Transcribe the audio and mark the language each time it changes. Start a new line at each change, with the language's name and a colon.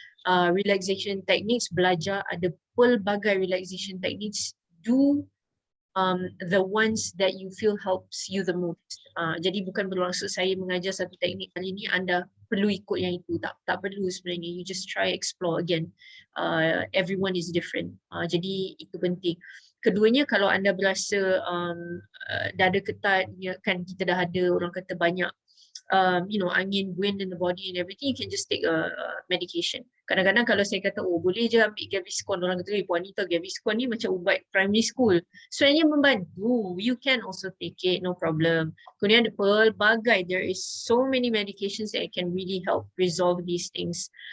English: Relaxation techniques,
Malay: belajar ada pelbagai
English: relaxation techniques. Do the ones that you feel helps you the most.
Malay: Jadi bukan bermaksud saya mengajar satu teknik kali ni anda perlu ikut yang itu, tak perlu sebenarnya.
English: You just try explore again. Everyone is different.
Malay: Jadi itu penting. Keduanya, kalau anda berasa dada ketat, ya kan kita dah ada orang kata banyak
English: angin, wind in the body and everything, you can just take a medication.
Malay: Kadang-kadang kalau saya kata, oh boleh je ambil Gaviscon, orang kata, puan Anita, Gaviscon ni macam ubat primary school. Sebenarnya membantu,
English: you can also take it, no problem.
Malay: Kemudian ada pelbagai,
English: there is so many medications that can really help resolve these things.